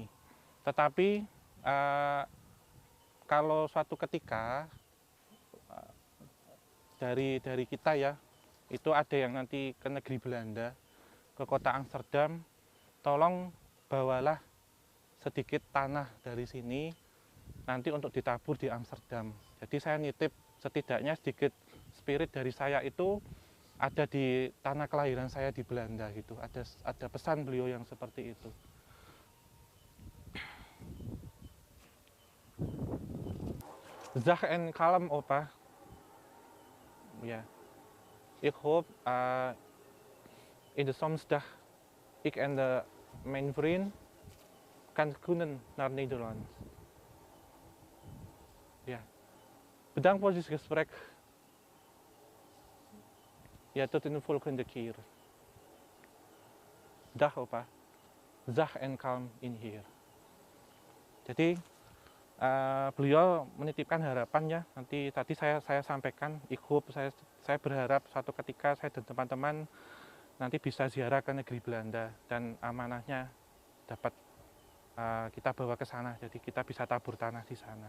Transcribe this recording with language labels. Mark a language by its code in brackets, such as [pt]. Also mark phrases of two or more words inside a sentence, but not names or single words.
[id] Tetapi kalau suatu ketika dari kita ya, itu ada yang nanti ke negeri Belanda, ke kota Amsterdam, tolong bawalah sedikit tanah dari sini nanti untuk ditabur di Amsterdam. Jadi saya nitip setidaknya sedikit spirit dari saya itu ada di tanah kelahiran saya di Belanda gitu. Ada pesan beliau yang seperti itu. [nl] Zach en Kalm, Opa. Ja. Ik hoop in de sommige ik en mijn vriend kan kunnen naar Nederland. Ja. Bedankt voor dit gesprek. Ja, tot in de volgende keer. Dag opa. Zacht en kalm in hier. [id] Jadi beliau menitipkan harapan ya, nanti tadi saya sampaikan, saya berharap suatu ketika saya dan teman-teman nanti bisa ziarah ke negeri Belanda dan amanahnya dapat kita bawa ke sana, jadi kita bisa tabur tanah di sana.